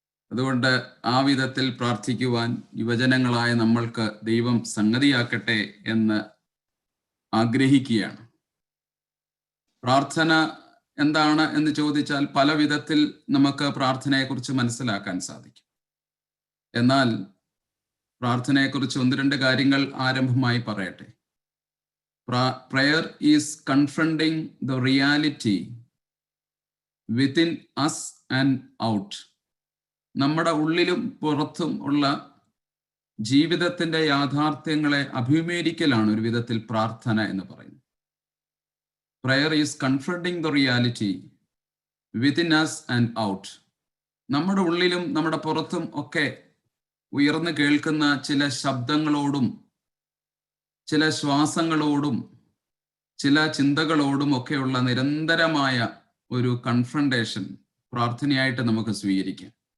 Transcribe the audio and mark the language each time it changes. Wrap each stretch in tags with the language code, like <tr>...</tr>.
<ml>അതുകൊണ്ട് ആ വിധത്തിൽ പ്രാർത്ഥിക്കുവാൻ യുവജനങ്ങളായ നമ്മൾക്ക് ദൈവം സംഗതിയാക്കട്ടെ എന്ന് ആഗ്രഹിക്കുകയാണ്. പ്രാർത്ഥന എന്താണ് എന്ന് ചോദിച്ചാൽ പല വിധത്തിൽ നമുക്ക് പ്രാർത്ഥനയെക്കുറിച്ച് മനസ്സിലാക്കാൻ സാധിക്കും. എന്നാൽ പ്രാർത്ഥനയെക്കുറിച്ച് 1-2 കാര്യങ്ങൾ ആരംഭമായി പറയട്ടെ.</ml> <en>Prayer is confronting the reality within us and out.</en> <ml>നമ്മുടെ ഉള്ളിലും പുറത്തും ഉള്ള ജീവിതത്തിൻ്റെ യാഥാർത്ഥ്യങ്ങളെ അഭിമുഖീകരിക്കലാണ് ഒരു വിധത്തിൽ പ്രാർത്ഥന എന്ന് പറയുന്നത്.</ml> <en>Prayer is confronting the reality within us and out.</en> <ml>നമ്മുടെ ഉള്ളിലും നമ്മുടെ പുറത്തും ഒക്കെ ഉയർന്നു കേൾക്കുന്ന ചില ശബ്ദങ്ങളോടും ചില ശ്വാസങ്ങളോടും ചില ചിന്തകളോടും ഒക്കെയുള്ള നിരന്തരമായ ഒരു കൺഫ്രണ്ടേഷൻ പ്രാർത്ഥനയായിട്ട് നമുക്ക് സ്വീകരിക്കാം.</ml>